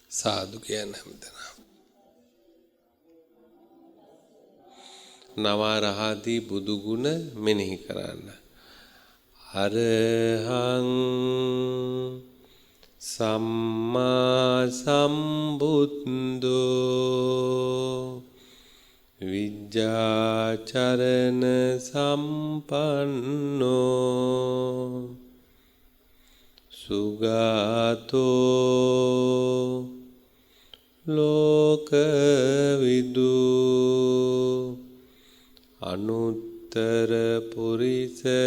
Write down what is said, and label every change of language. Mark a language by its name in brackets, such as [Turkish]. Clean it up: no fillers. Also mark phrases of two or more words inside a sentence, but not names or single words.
[Sinhala] සාදු කියන හැමදෙනා. නවරහදී බුදු ගුණ මෙනෙහි කරන්න. [Pali] අරහං සම්මා සම්බුද්ධෝ විජ්ජාචරණ සම්පන්නෝ සුගතෝ ලෝකවිදු අනුත්තර පුරිස